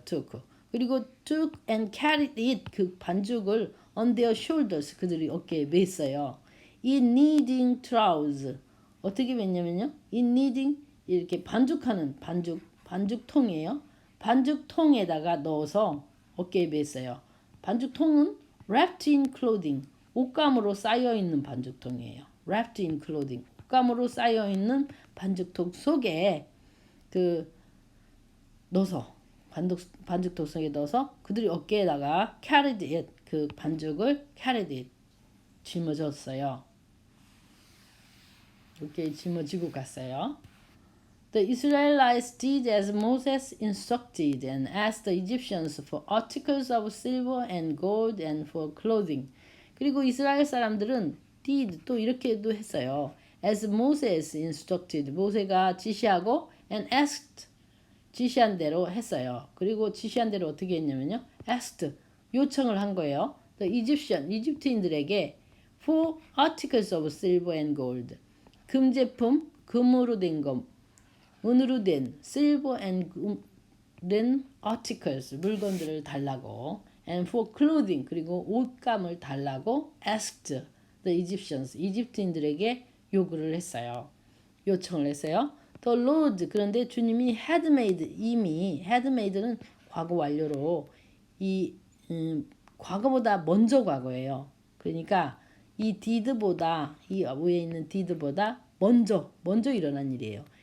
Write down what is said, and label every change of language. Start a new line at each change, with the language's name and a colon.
English: took
Korean: 그리고
English: took and carried it
Korean: 그 반죽을
English: on their shoulders
Korean: 그들이 어깨에 맸어요.
English: in kneading troughs
Korean: 어떻게 맸냐면요.
English: in kneading
Korean: 이렇게 반죽하는 반죽통이에요. 반죽통에다가 넣어서 어깨에 맸어요. 반죽통은
English: wrapped in clothing
Korean: 옷감으로 쌓여 있는 반죽통이에요.
English: wrapped in clothing
Korean: 옷감으로 쌓여 있는 반죽통 속에 그 넣어서 반죽통 속에 넣어서 그들이 어깨에다가
English: carried it
Korean: 그 반죽을 carried it 짊어졌어요. 이렇게 짊어지고 갔어요.
English: The Israelites did as Moses instructed and asked the Egyptians for articles of silver and gold and for clothing.
Korean: 그리고 이스라엘 사람들은 did 또 이렇게도 했어요.
English: As Moses instructed
Korean: 모세가 지시하고
English: and asked
Korean: 지시한 대로 했어요. 그리고 지시한 대로 어떻게 했냐면요. asked 요청을 한 거예요.
English: The Egyptian
Korean: 이집트인들에게
English: for articles of silver and gold
Korean: 금제품 금으로 된 것 은으로 된
English: silver and then articles
Korean: 물건들을 달라고
English: and for clothing
Korean: 그리고 옷감을 달라고
English: asked the Egyptians
Korean: 이집트인들에게 요구를 했어요. 요청을 했어요.
English: The Lord
Korean: 그런데 주님이
English: had made
Korean: 이미 had made는 과거 완료로 이 과거보다 먼저 과거예요. 그러니까 이 did보다 이 위에 있는 did보다 먼저 일어난 일이에요.